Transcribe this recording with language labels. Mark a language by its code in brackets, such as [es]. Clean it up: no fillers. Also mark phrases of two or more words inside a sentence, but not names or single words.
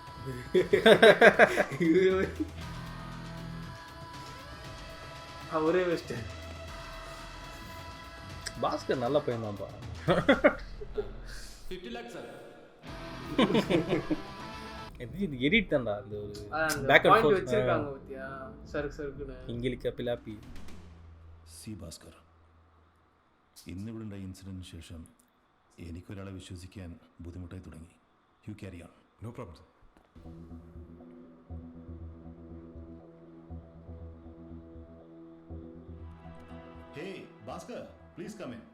[ta] அவரே வச்சிட்டு பாஸ்கர் நல்ல பையன் தான்ப்பா. 50 lakhs சார். இது எடிட் தான்டா, அந்த ஒரு அந்த [en] back and [ta] பாயிண்ட் ஃபோர்த் வச்சிருக்காங்க பத்தியா, சறுக்குன்னு [ml] ഇംഗ്ലീഷ് പിലാപ്പി. സി ഭാസ്കർ, ഇന്നിവിടെ ഉണ്ടായ ഇൻസിഡന്റിന് ശേഷം എനിക്കൊരാളെ വിശ്വസിക്കാൻ ബുദ്ധിമുട്ടായി തുടങ്ങി. [en] You carry on. No problem sir. Hey Bhaskar, please come in.